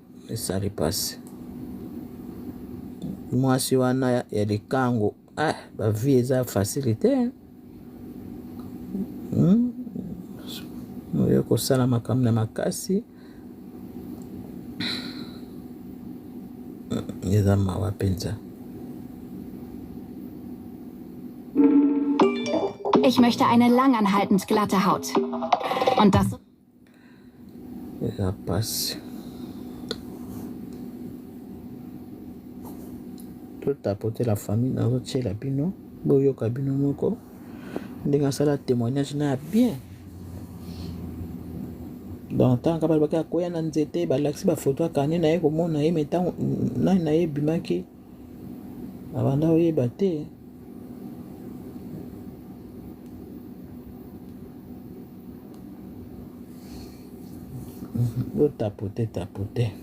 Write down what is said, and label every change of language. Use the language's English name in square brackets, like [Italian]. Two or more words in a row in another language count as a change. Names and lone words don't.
[Lingala] mwasi wana ya likango bavie eza facilité oyo kosala makambo na makasi eza mawa mpenza. [German] Ich möchte eine langanhaltend glatte Haut. Und das... [Lingala] eza pasi totapote [French] la famille [Lingala] nazotiela bino boyoka bino moko ndenge asala témoignage na ya bien donc ntango balobaki akoya na nzete balakisi bafoto akane na ye komona ye me ntango nani na ye ebimaki abanda oyeba te tapote